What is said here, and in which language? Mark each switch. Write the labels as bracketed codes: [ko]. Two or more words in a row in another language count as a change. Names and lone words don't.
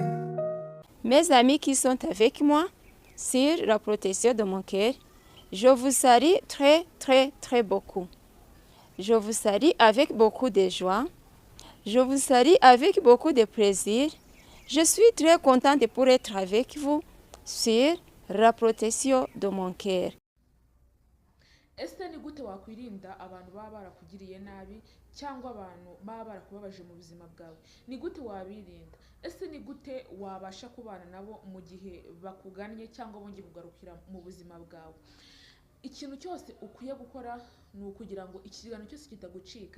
[fr] Mes amis qui sont avec moi sur la protection de mon cœur, je vous salue très, très, très beaucoup. Je vous salue avec beaucoup de joie. Je vous salue avec beaucoup de plaisir. Je suis très contente de pouvoir être avec vous sur la protection de mon cœur. [rw] ese ni gute wakwirinda abantu baba barakugiriye nabi cyangwa abantu baba barakubabaje mu buzima bwawe? Ni gute wabirinda? Ese ni gute wabasha kubana nabo mu gihe bakugannye cyangwa bongeye kugarukira mu buzima bwawe? Ikintu cyose ukwiye gukora ni ukugira ngo ikiganiro cyose kitagucika.